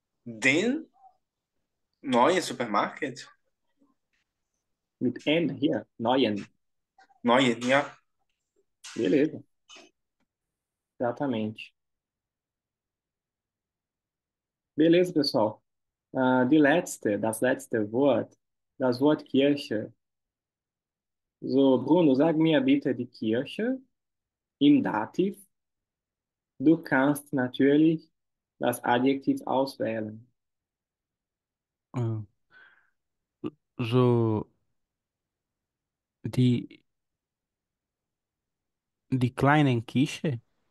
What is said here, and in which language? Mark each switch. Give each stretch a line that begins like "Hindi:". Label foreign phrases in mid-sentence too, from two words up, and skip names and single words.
German: Den neuen Supermarket? Mit N hier, neuen. Neuen, ja.
Portuguese: Beleza, exatamente. Beleza, pessoal.
German: Das letzte Wort, das Wort Kirche. So, Bruno, sag mir bitte die Kirche im Dativ. Du kannst natürlich das Adjektiv auswählen. Ah, so, die, die kleinen Kische,